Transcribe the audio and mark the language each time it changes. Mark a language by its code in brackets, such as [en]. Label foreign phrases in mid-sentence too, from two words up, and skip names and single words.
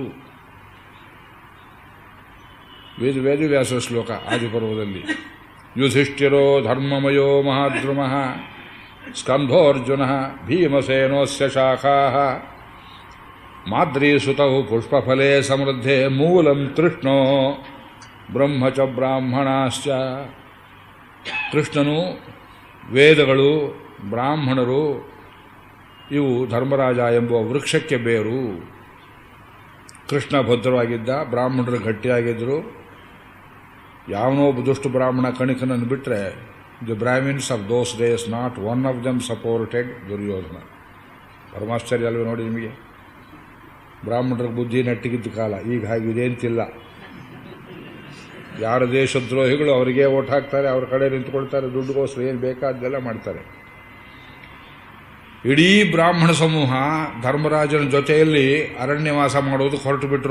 [kn] ವೇದವ್ಯಾಸ ಶ್ಲೋಕ ಆದಿಪರ್ವದಲ್ಲಿ. [sa] ಯುಧಿಷ್ಠಿರೋ ಧರ್ಮಮಯೋ ಮಹಾದ್ರುಮಃ ಸ್ಕಂಧೋರ್ಜುನ ಭೀಮಸೇನೋಸ್ಯ ಶಾಖಾ. ಮಾದ್ರೀಸುತೌ ಪುಷ್ಪಫಲೇ ಸಮೃದ್ಧೇ ಮೂಲಂ ಕೃಷ್ಣೋ ಬ್ರಹ್ಮ ಚ ಬ್ರಾಹ್ಮಣಾಶ್ಚ. [kn] ಕೃಷ್ಣನು, ವೇದಗಳು, ಬ್ರಾಹ್ಮಣರು ಇವು ಧರ್ಮರಾಜ ಎಂಬುವ ವೃಕ್ಷಕ್ಕೆ ಬೇರು. ಕೃಷ್ಣ ಭದ್ರವಾಗಿದ್ದ, ಬ್ರಾಹ್ಮಣರು ಗಟ್ಟಿಯಾಗಿದ್ದರು. ಯಾವನೊಬ್ಬ ದುಷ್ಟ ಬ್ರಾಹ್ಮಣ ಕಣಿಕನನ್ನು ಬಿಟ್ಟರೆ [en] the Brahmins of those days not one of them supported ದುರ್ಯೋಧನ. [kn] ಪರಮಾಶ್ಚರ್ಯ ಅಲ್ವೇ ನೋಡಿ ನಿಮಗೆ. ಬ್ರಾಹ್ಮಣರ ಬುದ್ಧಿ ನೆಟ್ಟಿಗಿದ್ದ ಕಾಲ. ಈಗ ಹಾಗೆ ಇದೇಂತಿಲ್ಲ. ಯಾರ ದೇಶದ್ರೋಹಿಗಳು ಅವರಿಗೆ ಓಟ್ ಹಾಕ್ತಾರೆ, ಅವ್ರ ಕಡೆ ನಿಂತ್ಕೊಳ್ತಾರೆ, ದುಡ್ಡುಗೋಸ್ಕರ ಏನು ಬೇಕಾದ್ದೆಲ್ಲ ಮಾಡ್ತಾರೆ. ಇಡೀ ಬ್ರಾಹ್ಮಣ ಸಮೂಹ ಧರ್ಮರಾಜನ ಜೊತೆಯಲ್ಲಿ ಅರಣ್ಯವಾಸ ಮಾಡೋದಕ್ಕೆ ಹೊರಟು ಬಿಟ್ಟರು.